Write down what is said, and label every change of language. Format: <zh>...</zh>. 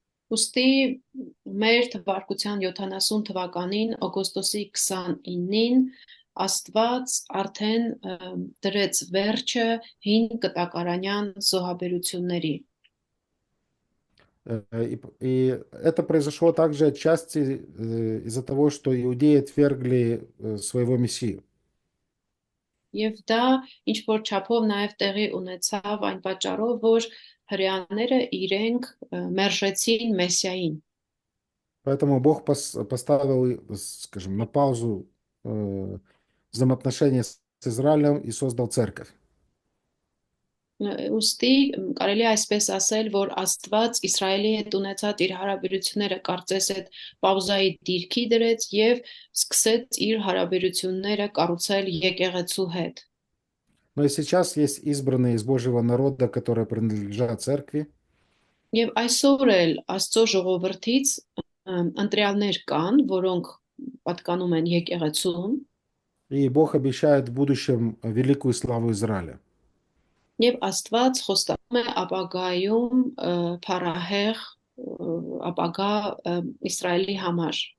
<hy>Ոստի մեր թվարկության 70 թվականին օգոստոսի 29-ին Աստված արդեն դրեց վերջը հին կտակարանյան զոհաբերությունների։</hy> <ru>И это произошло также отчасти из-за того, что иудеи отвергли своего Мессию.</ru> <hy>Եվ դա ինչ որ չափով նաև տեղի ունեցավ այն պատճառով, որ հրեաները իրենք մերժեցին Մեսիային։</hy> <ru>Поэтому Бог поставил, скажем, на паузу взаимоотношения с Израилем и создал церковь.</ru> <hy>Ոստի կարելի է այսպես ասել, որ Աստված Իսրայելի հետ ունեցած իր հարաբերությունները կարծես այդ պաուզայի դիրքի դրեց եւ սկսեց իր հարաբերությունները կառուցել եկեղեցու հետ։</hy> <ru>Но и сейчас есть избранные из Божьего народа, которые принадлежат церкви.</ru> <hy>Եվ այսօր էլ Աստծո ժողովրդից ընտրյալներ կան, որոնք պատկանում են եկեղեցուն։</hy> <ru>И Бог обещает в будущем великую славу Израиля.</ru> <hy>Եվ Աստված խոստանում է ապագայում փառահեղ ապագա Իսրայելի համար։</hy>